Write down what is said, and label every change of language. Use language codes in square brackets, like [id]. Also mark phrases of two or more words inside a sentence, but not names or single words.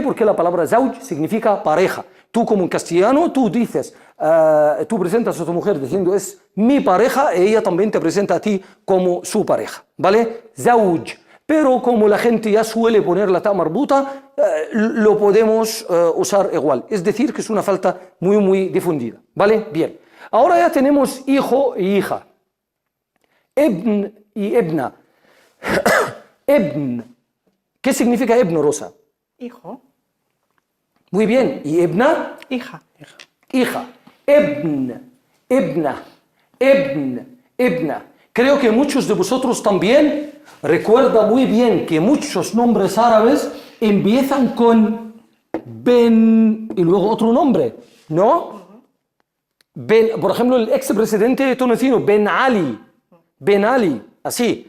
[es] Porque la palabra زوج significa pareja. Tú como en castellano, tú dices, tú presentas a tu mujer diciendo es mi pareja, y ella también te presenta a ti como su pareja, ¿vale? زوج. Pero como la gente ya suele poner la ta marbuta, lo podemos usar igual. Es decir, que es una falta muy, muy difundida, ¿vale? Bien. Ahora ya tenemos hijo y hija. Ibn y ibna. Ibn. ¿Qué significa ibn, Rosa? Hijo. Muy bien. ¿Y ibna? Hija. Hija. [ar] ابن، ابنة، ابن، ابنة. [es] Creo que muchos de vosotros también recuerdan muy bien que muchos nombres árabes empiezan con Ben y luego otro nombre, ¿no? Ben, por ejemplo, el expresidente tunecino, Ben Ali, así.